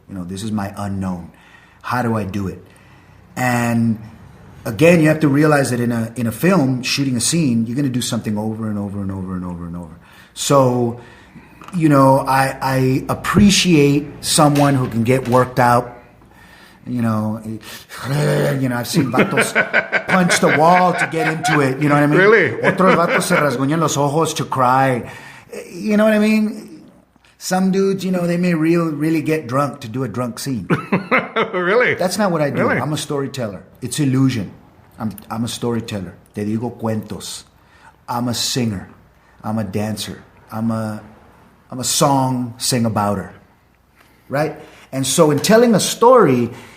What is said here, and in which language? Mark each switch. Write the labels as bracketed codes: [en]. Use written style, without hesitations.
[en] This is my unknown. How do I do it? And again, you have to realize that in a film, shooting a scene, you're going to do something over and over and over and over and over. So, I appreciate someone who can get worked out. I've seen vatos punch the wall to get into it. You know what I mean? Really? [es] Otros vatos se rasguñan los ojos [en] to cry. You know what I mean? Some dudes, they may really get drunk to do a drunk scene. Really? That's not what I do. Really? I'm a storyteller. It's illusion. I'm a storyteller. [es] Te digo cuentos. [en] I'm a singer. I'm a dancer. I'm a song sing-abouter. Right? And so in telling a story,